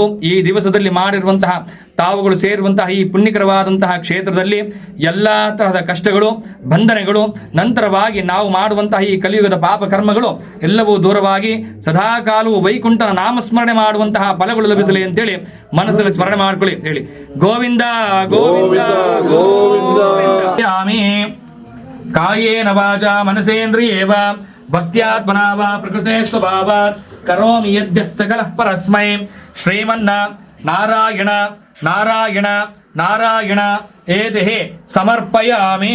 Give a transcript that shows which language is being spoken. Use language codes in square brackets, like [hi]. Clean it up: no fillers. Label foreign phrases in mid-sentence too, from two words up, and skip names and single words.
[kn] ಈ ದಿವಸದಲ್ಲಿ ಮಾಡಿರುವಂತಹ ತಾವುಗಳು ಸೇರುವಂತಹ ಈ ಪುಣ್ಯಕರವಾದಂತಹ ಕ್ಷೇತ್ರದಲ್ಲಿ ಎಲ್ಲ ತರಹದ ಕಷ್ಟಗಳು ಬಂಧನಗಳು ನಂತರವಾಗಿ ನಾವು ಮಾಡುವಂತಹ ಈ ಕಲಿಯುಗದ ಪಾಪ ಕರ್ಮಗಳು ಎಲ್ಲವೂ ದೂರವಾಗಿ ಸದಾಕಾಲವು ವೈಕುಂಠನ ನಾಮಸ್ಮರಣೆ ಮಾಡುವಂತಹ ಫಲಗಳು ಲಭಿಸಲಿ ಅಂತೇಳಿ ಮನಸ್ಸಲ್ಲಿ ಸ್ಮರಣೆ ಮಾಡ್ಕೊಳ್ಳಿ ಹೇಳಿ. [sa] ಗೋವಿಂದ ಗೋವಿಂದ ಗೋವಿಂದ ಕಾಯೇನ ವಾಚಾ ಮನಸೇಂದ್ರಿಯೇವ ಭಕ್ತ್ಯಾತ್ಮನಾ ವಾ ಪ್ರಕೃತೆ ಸ್ವಭಾವಾತ್ ಕರೋಮಿ ಯದ್ಯಸ್ತಕಲಃ ಪರಸ್ಮೈ ಶ್ರೀಮನ್ನ ನಾರಾಯಣ ನಾರಾಯಣ ನಾರಾಯಣ ಏತೇಹಿ ಸಮರ್ಪಯಾಮಿ.